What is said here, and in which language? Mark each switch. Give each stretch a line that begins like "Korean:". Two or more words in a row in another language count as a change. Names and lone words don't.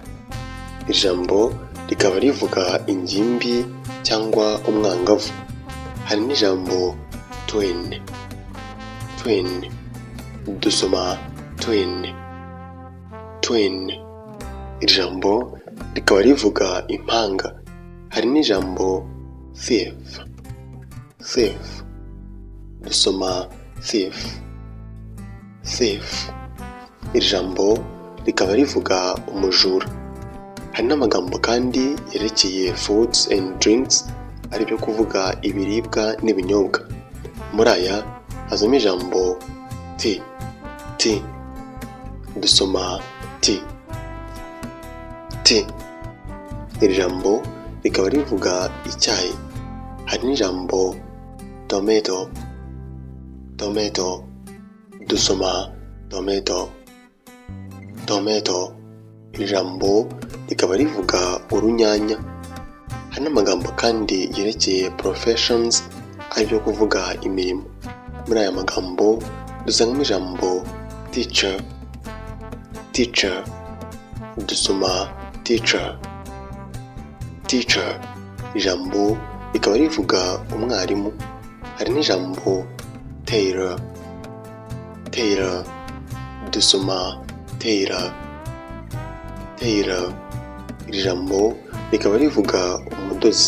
Kinyarwanda: Ijambo rikaba rivuga ingimbi cyangwa umwangavu. Hari n'ijambo
English: twin. Twin.
Kinyarwanda: Dusoma
English: twin. Twin.
Kinyarwanda: Ijambo rikaba rivuga impanga. Hari n'ijambo
English: thief. Thief.
Kinyarwanda: Dusoma
English: thief. Thief.
Kinyarwanda: Ijambo rikaba rivuga umujura. Hari n'amagambo kandi yerekeye
English: foods and drinks,
Kinyarwanda: aribyo kuvuga ibiribwa n'ibinyobwa. Muri aya hazamo ijambo tea. Tea. Dusoma tea. Tea. Iri jambo rikaba rivuga icyayi. Hari n'ijambo tomato. Tomato. Dusoma tomato. Tomato. Iri jambo rikaba rivuga urunyanya. Hari n'amagambo kandi yerekeye professions, aribyo kuvuga imirimo. Muri aya magambo dusangamo ijambo teacher. Teacher. Dusoma teacher. Teacher. Ijambo rikaba rivuga umwarimu. Hari n'ijambo
English: tailor. Tailor.
Kinyarwanda: Dusoma
English: tailor. Tailor.
Kinyarwanda: Iri jambo rikaba rivuga umudozi.